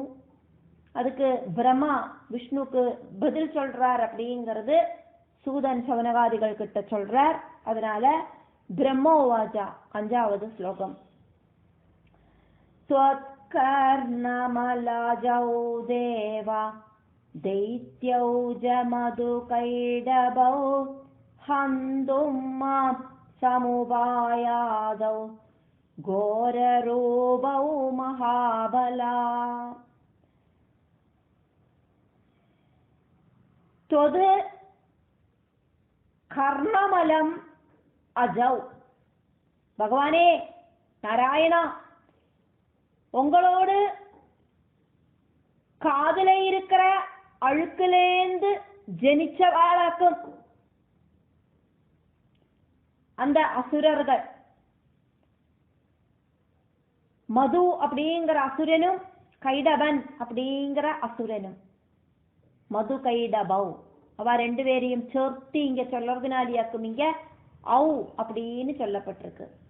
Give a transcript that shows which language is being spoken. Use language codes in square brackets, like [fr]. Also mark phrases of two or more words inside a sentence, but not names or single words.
[ta] அதுக்கு பிரம்மா விஷ்ணுக்கு பதில் சொல்றார் அப்படிங்கிறது சூதன் சவனகாதிகள் கிட்ட சொல்றார். அதனால பிரம்மோவாச்சா 5வது ஸ்லோகம். [sa] त्वत्कर्णमलजौ देव दैत्यौज मधुकैडभौ हन्तुं मां समुपायादौ घोररूपौ महाबला. त्वद् कर्णमलं अजौ, भगवाने नारायणा, [ta] உங்களோடு காதல இருக்கிற அழுக்கிலேந்து ஜெனிச்சவாளாக்கும் அந்த அசுரர்கள், மது அப்படிங்கிற அசுரனும் கைடபன் அப்படிங்கிற அசுரனும், மது கைடபௌ அவ 2 பேரையும் சேர்த்து இங்க சொல்றதுனாலியாக்கும் இங்க ஔ அப்படின்னு சொல்லப்பட்டிருக்கு.